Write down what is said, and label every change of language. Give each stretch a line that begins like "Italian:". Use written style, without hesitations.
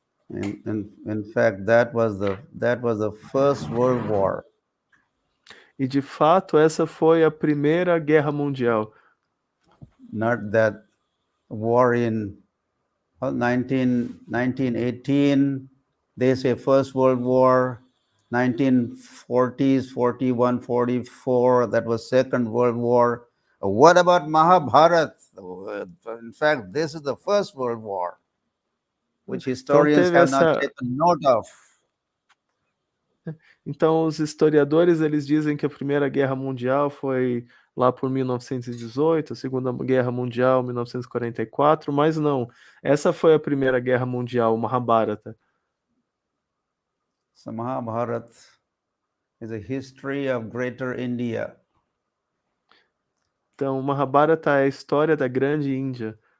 English: In fact, that was the first World War.
Portuguese: E de fato, essa foi a primeira guerra mundial.
English: Not that war in 1918. They say First World War, 1940s, 41, 44, that was Second World War. What about Mahabharata? In fact, this is the First World War, which historians have not taken note of.
Portuguese: Então, os historiadores, eles dizem que a Primeira Guerra Mundial foi lá por 1918, a Segunda Guerra Mundial, 1944, mas não. Essa foi a Primeira Guerra Mundial, o Mahabharata.
English: So Mahabharata is a history of Greater India.
Portuguese: Então, Mahabharata é a história da Grande Índia.